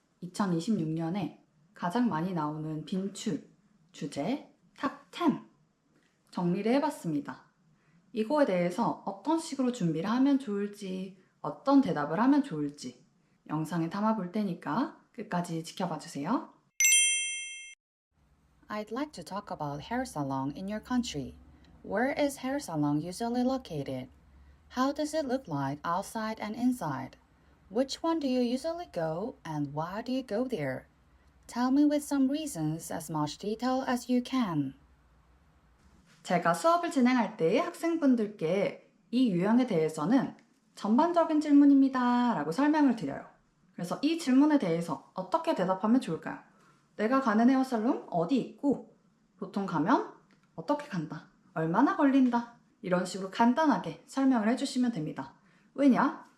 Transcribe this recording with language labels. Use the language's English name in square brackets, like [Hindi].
[Korean] 2026년에 가장 많이 나오는 빈출 주제 탑10 정리를 해봤습니다. 이거에 대해서 어떤 식으로 준비를 하면 좋을지, 어떤 대답을 하면 좋을지 영상에 담아볼 테니까 끝까지 지켜봐 주세요. [English] I'd like to talk about hair salon in your country. Where is hair salon usually located? How does it look like outside and inside? Which one do you usually go and why do you go there? Tell me with some reasons as much detail as you can. [Korean] 제가 수업을 진행할 때 학생분들께 이 유형에 대해서는 전반적인 질문입니다 라고 설명을 드려요. 그래서 이 질문에 대해서 어떻게 대답하면 좋을까요? 내가 가는 헤어살롱 어디 있고 보통 가면 어떻게 간다, 얼마나 걸린다 이런 식으로 간단하게 설명을 해주시면 됩니다. 왜냐?